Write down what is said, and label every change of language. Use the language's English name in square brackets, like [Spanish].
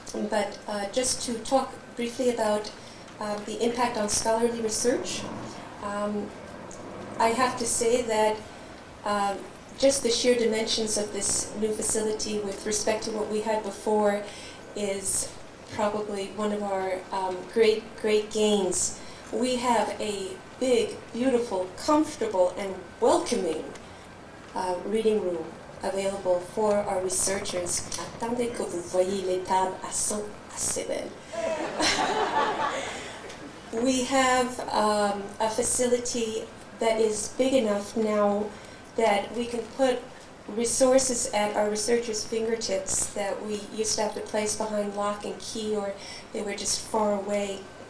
[English] But just to talk briefly about the impact on scholarly research, I have to say that just the sheer dimensions of this new facility with respect to what we had before is probably one of our great gains. We have a big, beautiful, comfortable, and welcoming reading room available for our researchers. [French] Attendez que vous voyez les tables, elles sont assez belles. [English] We have a facility that is big enough now that we can put resources at our researchers' fingertips that we used to have to place behind lock and key, or they were just far away.